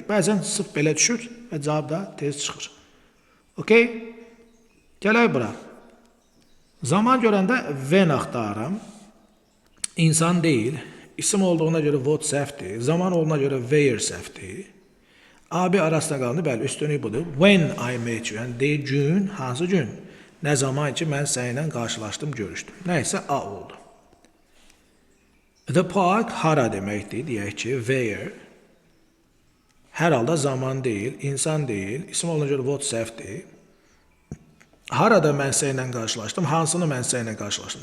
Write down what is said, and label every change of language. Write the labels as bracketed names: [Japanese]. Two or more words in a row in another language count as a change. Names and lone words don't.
[Azerbaijani] Bəzən sırf belə düşür və cavab da tez çıxır. Okay? Gələk bura. Zaman görəndə when axtarım. İnsan deyil. İsim olduğuna görə what səhvdir. Zaman olduğuna görə where səhvdir. AB arasında qaldı. Bəli, üstünlük budur. [English] When I met you. [Azerbaijani] Yəni, deyil gün, hansı gün? Nə zaman ki, mən səninlə qarşılaşdım, görüşdüm. Nəysə, A oldu. [English] The park [Azerbaijani] hara deməkdir, deyək ki, where. Hər halda zaman deyil, insan deyil. İsim olduğuna görə what səhvdir. Harada mən səninlə qarşılaşdım, hansını mən səninlə qarşılaşdım.